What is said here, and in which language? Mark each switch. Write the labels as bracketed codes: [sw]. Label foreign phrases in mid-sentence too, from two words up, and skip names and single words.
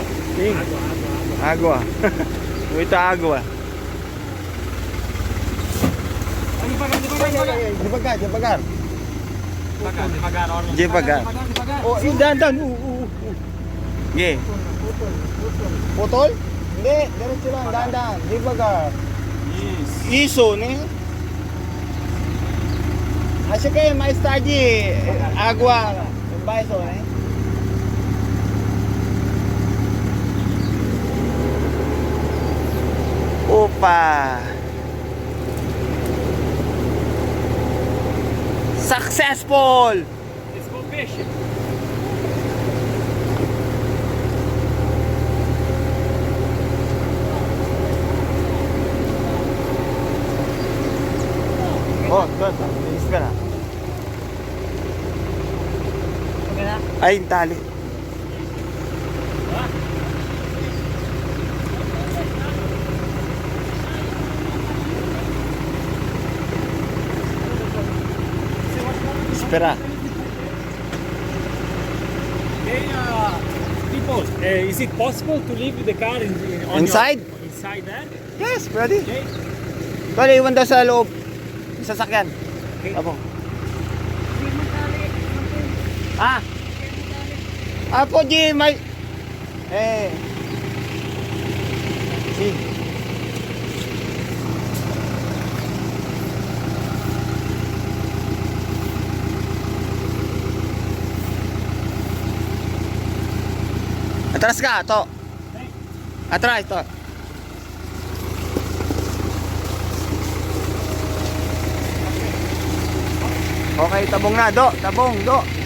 [pt] Sim. Água. Água. Muita água. Devagar, devagar. Devagar, devagar, Orlando. Devagar. [tl] Oh, dahan-dahan. Okay. Putol? Hindi, diretso lang, dahan-dahan. [pt] Devagar. Isso. Isso, né? Acho que é mais tarde água embaixo, né? Opa! [en] Successful! Let's go fishing. Oh, good. [tl] Bilis ka na. Okay na? Ay, yung tali. [pt] Espera. [en] Hey, people, is it possible to leave the car on Inside? Inside there? Yes, [tl] pwede. Okay. Pwede, iwan daw sa loob. Yung sasakyan. Okay. Apo. Ah? Apo, G, may... Si. Atras ka, to. Atras, to. Okay, tabong na, do. Tabong, do.